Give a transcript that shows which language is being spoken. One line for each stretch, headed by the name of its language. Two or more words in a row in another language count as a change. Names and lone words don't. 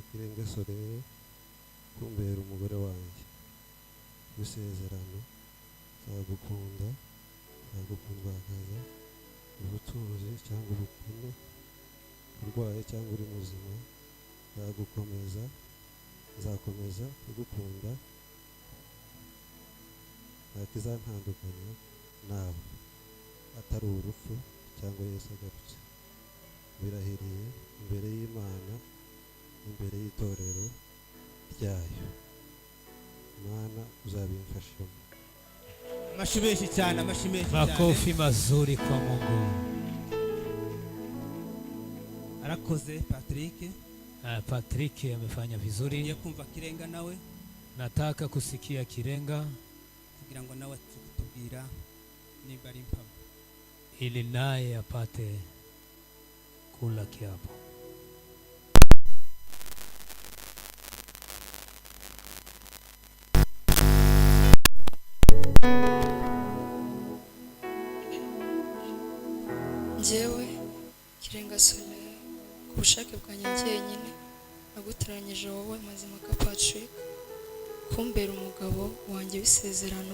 Kinyarwanda: Kirenge Soleil kumbera umugore wanjye gusezerano, nzagukunda, nzagukundwakaza, ubutunzi cyangwa ubukene, urwaye cyangwa uri muzima, nzagukomeza, nzakomeza kugukunda, ntakizantandukanya nawe atari urupfu cyangwa Yesu agarutse. Birahiriye imbere y'Imana, imbere y'itorero ryayo. Imana uzabimfashamo. Amashimeshi cyane, amashimeshi cyane.
Swahili: Makofi mazuri kwa Mungu.
Kinyarwanda: Arakoze Patrick.
Swahili: Patrick amefanya vizuri.
Kinyarwanda: Ngiye kumva Kirenga nawe.
Swahili: Nataka kusikia Kirenga
Kinyarwanda: kugira ngo nawe tukutubwira nimba ari impamo,
Swahili: ili naye apate kula kiapo.
Kinyarwanda: Njyewe Kirenga Soleil, ku bushake bwanjye jyenyine nagutoranyije wowe Mazimpaka Patrick kumbera umugabo wanjye w'isezerano.